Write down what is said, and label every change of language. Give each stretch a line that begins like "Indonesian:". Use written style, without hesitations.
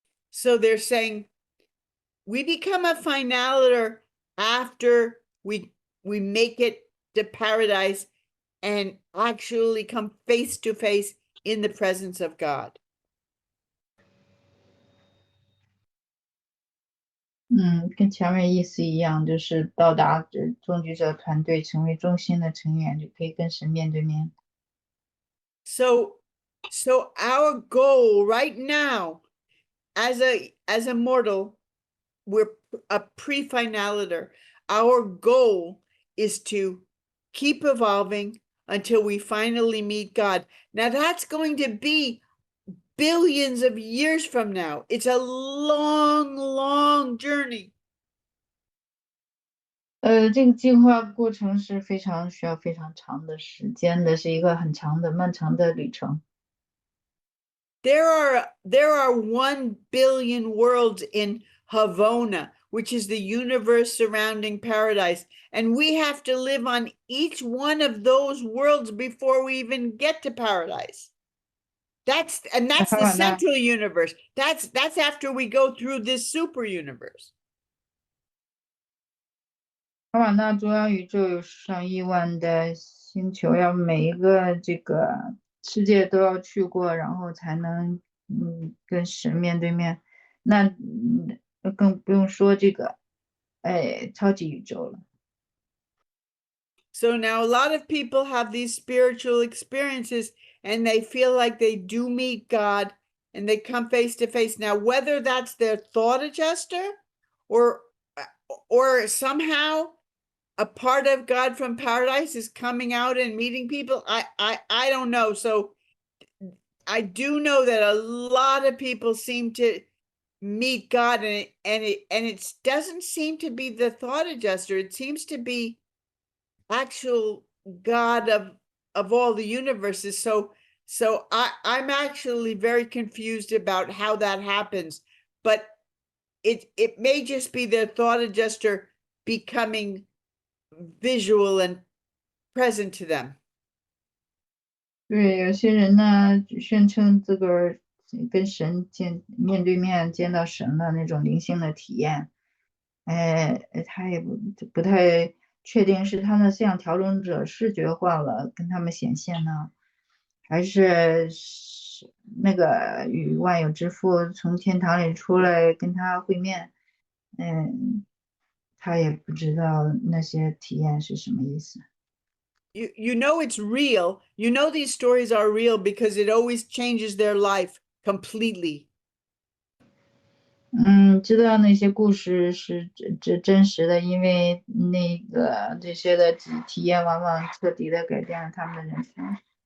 English: So they're saying we become a finalator after we make it to paradise and actually come face to face in the presence of God.
Chinese: 跟前面意思一样，就是到达终局者团队，成为中心的成员，就可以跟神面对面。
English: So our goal right now, as a mortal, we're a pre-finalator. Our goal is to keep evolving until we finally meet God. Now that's going to be billions of years from now. It's a long, long journey.
Chinese: 这个进化过程是需要非常长的时间的，是一个很长的、漫长的旅程。
English: There are 1 billion worlds in Havona, which is the universe surrounding paradise, and we have to live on each one of those worlds before we even get to paradise. That's the central universe. That's after we go through this super universe.
Chinese: 哈瓦那中央宇宙有上亿万的星球，要每一个这个世界都要去过，然后才能跟神面对面。那更不用说这个超级宇宙了。
English: So now a lot of people have these spiritual experiences and they feel like they do meet God and they come face to face. Now, whether that's their thought adjuster or somehow a part of God from paradise is coming out and meeting people, I don't know. So I do know that a lot of people seem to meet God, and it doesn't seem to be the thought adjuster. It seems to be actual God of all the universes. So I'm actually very confused about how that happens, but it may just be the thought adjuster becoming visual and present to them.
Chinese: 对，有些人呢宣称自个儿跟神面对面见到神了那种灵性的体验，他也不太确定是他的信仰调整者视觉化了跟他们显现呢，还是那个与万有之父从天堂里出来跟他会面，他也不知道那些体验是什么意思。
English: You know it's real. You know these stories are real because it always changes their life completely.
Chinese: 知道那些故事是真实的，因为这些的体验往往彻底的改变了他们的人生。